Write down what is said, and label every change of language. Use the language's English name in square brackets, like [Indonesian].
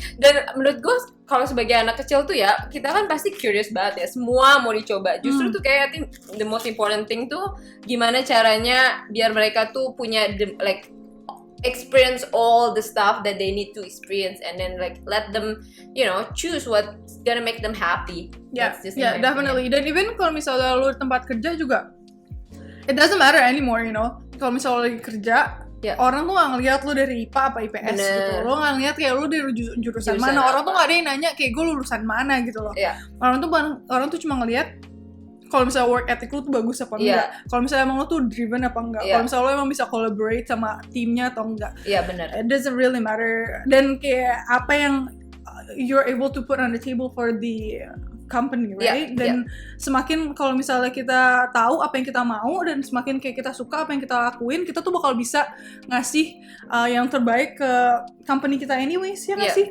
[Indonesian] Dan menurut gue kalau sebagai anak kecil tuh ya kita kan pasti curious banget ya, semua mau dicoba. Justru tuh kayak [English] I think the most important thing [Indonesian] tuh gimana caranya biar mereka tuh punya [English] experience all the stuff that they need to experience, and then let them choose what's gonna make them happy. Definitely. [Indonesian] Dan even kalau misalnya lu tempat kerja juga [English] it doesn't matter anymore, [Indonesian] kalau misalnya lu lagi kerja orang tuh nggak ngeliat lu dari IPA apa IPS gitu, lo nggak ngeliat kayak lu dari jurusan mana, orang tuh nggak ada yang nanya kayak gue lulusan mana gitu loh. Orang tuh cuma ngeliat kalau misalnya work ethic lu tuh bagus apa enggak, kalau misalnya emang lu tuh driven apa enggak, kalau misalnya lu emang bisa collaborate sama timnya atau enggak. Benar. [English] It doesn't really matter. [Indonesian] Dan kayak apa yang [English] you're able to put on the table for the company, right? [Indonesian] Dan semakin kalau misalnya kita tahu apa yang kita mau dan semakin kayak kita suka apa yang kita lakuin, kita tuh bakal bisa ngasih yang terbaik ke company kita anyways, ya nggak sih?